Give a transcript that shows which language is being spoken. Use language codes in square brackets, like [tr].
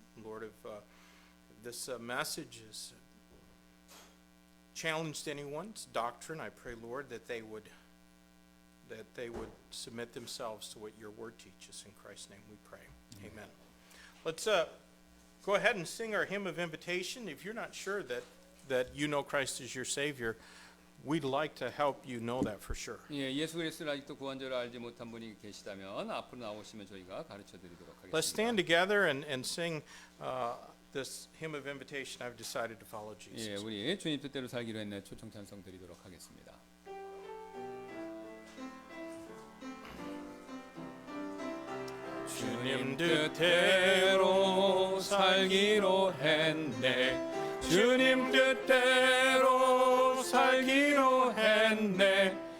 [en] Lord, if this message has challenged anyone's doctrine, I pray, Lord, that they would submit themselves to what your word teaches. In Christ's name we pray. Amen. Let's go ahead and sing our hymn of invitation. If you're not sure that you know Christ as your Savior, we'd like to help you know that for sure. [ko] 예, 예수 그리스도를 아직도 구원자로 알지 못한 분이 계시다면 앞으로 나오시면 저희가 가르쳐 드리도록 [en] Let's stand [ko] 하겠습니다. [en] together and sing this hymn of invitation. I've decided to follow [ko] 예, [en] Jesus. [ko] 우리 주님 뜻대로 살기로 했네 초청 찬송 드리도록 하겠습니다. 주님 뜻대로 살기로 했네. 주님 뜻대로 살기로 했네.